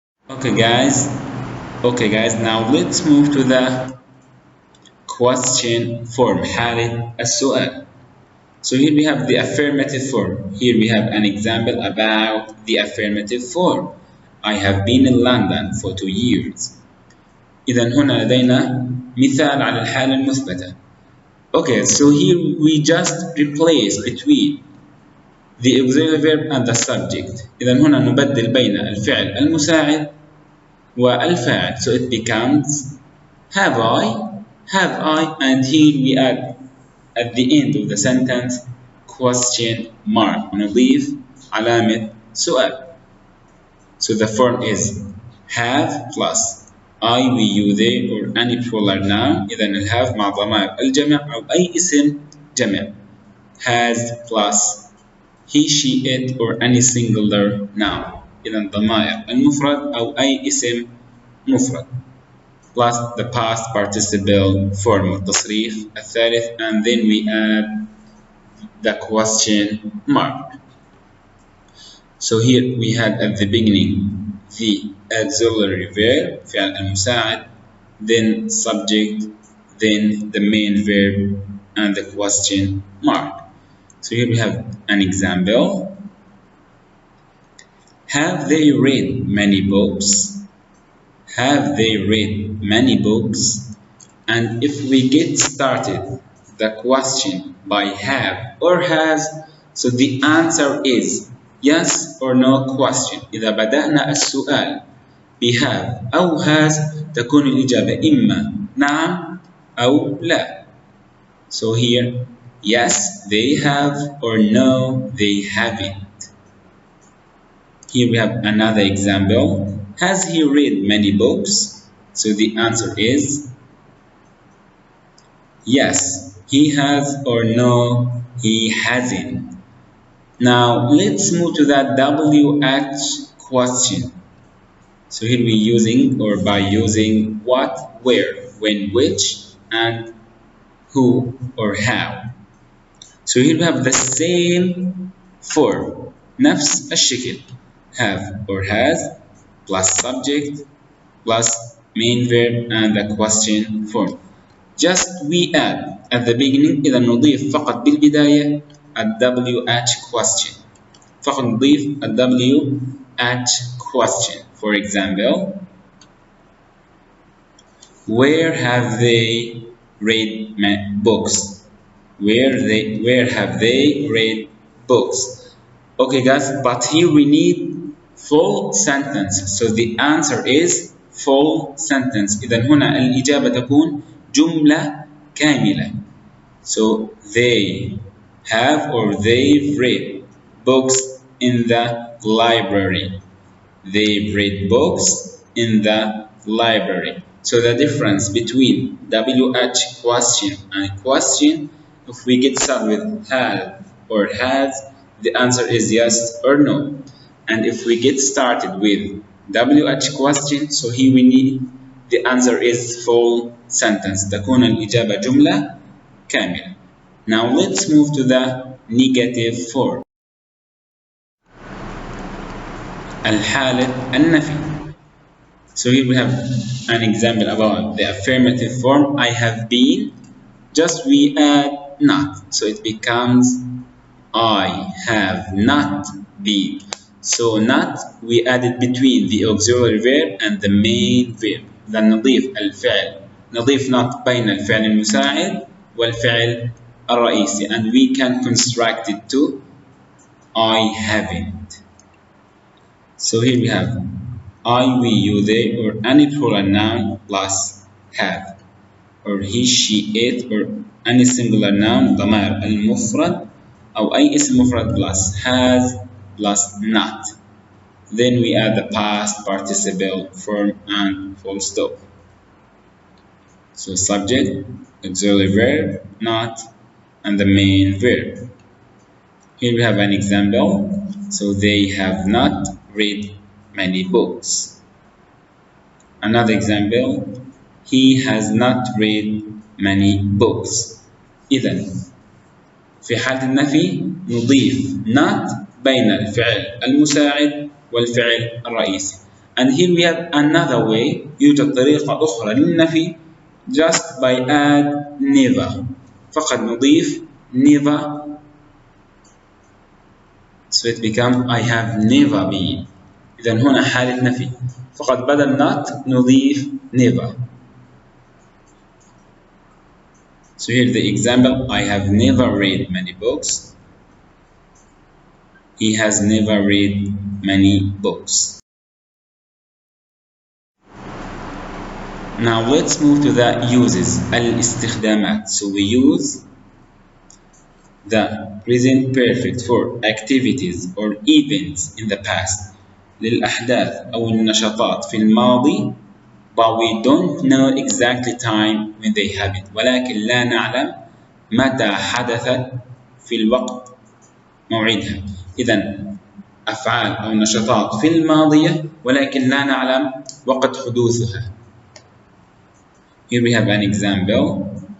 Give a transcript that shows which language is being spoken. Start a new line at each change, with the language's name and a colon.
English: Okay guys, now let's move to the question form
Arabic: حالة السؤال.
English: So here we have the affirmative form. Here we have an example about the affirmative form. I have been in London for 2 years.
Arabic: إذن هنا لدينا مثال على الحالة المثبتة.
English: Okay, so here we just replace between the auxiliary verb and the subject.
Arabic: إذن هنا نبدل بين الفعل المساعد والفاعل.
English: So it becomes have I, and here we add at the end of the sentence question mark
Arabic: ونضيف علامة سؤال.
English: So the form is have plus I, we, you, they or any plural noun.
Arabic: إذن الهاف مع ضمائر الجمع أو أي اسم جمع.
English: Has plus he, she, it or any singular noun.
Arabic: إذن ضمائر المفرد أو أي اسم مفرد,
English: plus the past participle form
Arabic: التصريف الثالث,
English: and then we add the question mark. So here we had at the beginning the auxiliary verb
Arabic: فعل المساعد,
English: then subject, then the main verb and the question mark. So here we have an example. Have they read many books? Have they read many books? And if we get started the question by have or has, so the answer is yes or no question.
Arabic: إذا بدأنا السؤال بهاف أو has تكون الإجابة إما نعم أو لا.
English: So here yes they have or no they haven't. Here we have another example. Has he read many books? So the answer is yes, he has, or no, he hasn't. Now let's move to that WH question. So here we're using or by using what, where, when, which, and who or how. So here we have the same form,
Arabic: نفس الشكل,
English: have or has plus subject plus main verb and the question form. Just we add at the beginning
Arabic: إذا نضيف فقط بالبداية
English: ال WH question.
Arabic: فقط نضيف ال WH question.
English: For example, where have they read books? Where have they read books? Okay guys, but here we need full sentence. So the answer is full sentence.
Arabic: إذا هنا الإجابة تكون جملة كاملة.
English: So they have or they've read books in the library. They've read books in the library. So the difference between WH question and question, if we get started with have or has, the answer is yes or no. And if we get started with WH question, so here we need the answer is full sentence.
Arabic: تكون الإجابة جملة كاملة.
English: Now let's move to the negative form.
Arabic: الحالة النفي.
English: So here we have an example about the affirmative form. I have been, just we add not. So it becomes I have not been. So not we added between the auxiliary verb and the main verb. Then
Arabic: نضيف الفعل. نضيف not بين الفعل المساعد والفعل الرئيسي.
English: And we can construct it to I haven't. So here we have I, we, you, they, or any plural noun plus have, or he, she, it, or any singular noun
Arabic: ضمائر المفرد أو أي اسم مفرد
English: plus has plus not. Then we add the past participle form and full stop. So subject, auxiliary verb, not, and the main verb. Here we have an example. So they have not read many books. Another example, he has not read many books.
Arabic: إذن في حالة النفي نضيف not بين الفعل المساعد والفعل الرئيسي.
English: And here we have another way.
Arabic: يوجد طريقة أخرى للنفي
English: just by add never.
Arabic: فقط نضيف never.
English: So it becomes I have never been.
Arabic: إذن هنا حالة نفي. فقط بدل not نضيف never.
English: So here's the example. I have never read many books. He has never read many books. Now let's move to the uses.
Arabic: الاستخدامات.
English: So we use the present perfect for activities or events in the past.
Arabic: للأحداث أو النشاطات في الماضي,
English: but we don't know exactly time when they happened.
Arabic: ولكن لا نعلم متى حدثت في الوقت موعدها. إذن أفعال أو نشاطات في الماضية ولكن لا نعلم وقت حدوثها.
English: Here we have an example.